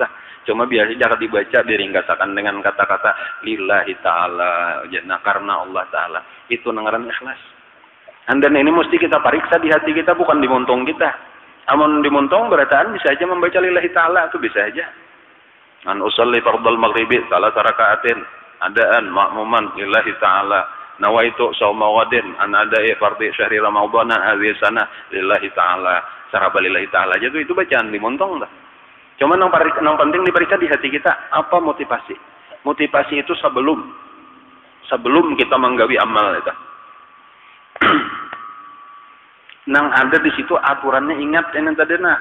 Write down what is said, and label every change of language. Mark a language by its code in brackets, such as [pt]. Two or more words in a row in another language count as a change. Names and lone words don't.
[bjn] Cuma biasanya jangan dibaca diringkasakan dengan kata-kata [ar] لله تعالى. [bjn] Nah, karena Allah ta'ala. Itu ngaran ikhlas. Dan ini mesti kita pariksa di hati kita, bukan dimontong kita. Amun dimontong berataan bisa aja membaca [ar] لله تعالى, [bjn] itu bisa aja. [ar] أن أصلي فرض المغرب ثلاث ركعات أداء مأموما لله تعالى. نويت صوم غد عن أداء فرض شهر رمضان هذه السنة لله تعالى. [bjn] Saraba [ar] لله تعالى [bjn] aja itu bacaan dimontong dah. Cuma nang penting diperiksa di hati kita apa motivasi. Motivasi itu sebelum kita menggawi amal itu. Nang ada di situ aturannya, ingat ini tadi nah.